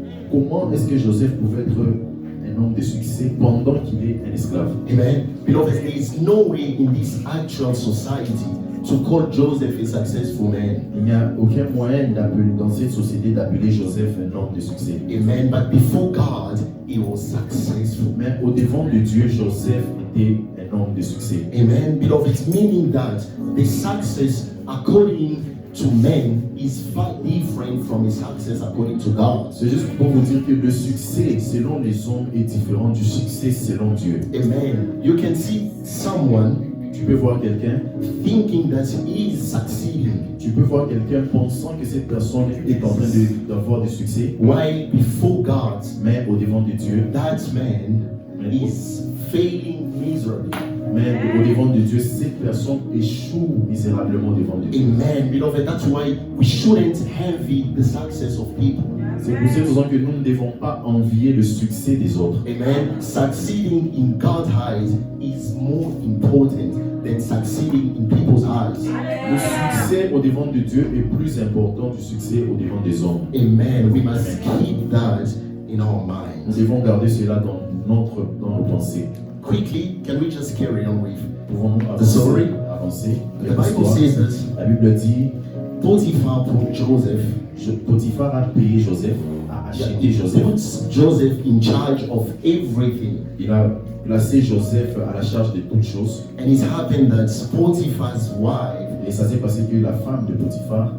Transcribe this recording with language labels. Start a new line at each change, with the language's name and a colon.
French: Comment est-ce que Joseph pouvait être un homme de succès pendant qu'il est un esclave?
English: Amen. Beloved, there is no way in this actual society to call Joseph a successful man.
French: Il n'y a aucun moyen dans cette société d'appeler Joseph un homme de succès.
English: Amen. But before God, he was successful.
French: Mais au devant de Dieu, Joseph était un homme de succès.
English: Amen. Beloved, meaning that the success according to men is far different from the success according to God.
French: C'est juste pour vous dire que le succès selon les hommes est différent du succès selon Dieu.
English: Amen. You can see someone
French: Tu peux voir quelqu'un,
English: thinking that he is succeeding,
French: tu peux voir quelqu'un pensant que cette personne est en train d'avoir du succès,
English: while before God,
French: mais au devant de Dieu,
English: that man is failing miserably.
French: mais au devant de Dieu, cette personne échoue misérablement devant Dieu.
English: Amen. Beloved, that's why we shouldn't envy the success of people.
French: C'est pour cette raison que nous ne devons pas envier le succès des autres.
English: Amen. Succeeding in God's eyes is more important than succeeding in people's eyes.
French: Le succès au devant de Dieu est plus important du succès au devant des hommes.
English: Amen. We must keep that in our minds.
French: devons garder cela dans nos pensées.
English: Quickly, can we just carry on with?
French: Pouvons-nous
English: The story?
French: avancer
English: The
French: avec
English: Bible
French: l'histoire?
English: says that
French: La Bible dit,
English: Potiphar put Joseph,
French: Potiphar a payé Joseph, a acheté Joseph.
English: puts Joseph in charge of everything.
French: Il a placé Joseph à la charge de toutes choses.
English: And it happened that Potiphar's wife
French: Et ça s'est passé que la femme de Potiphar,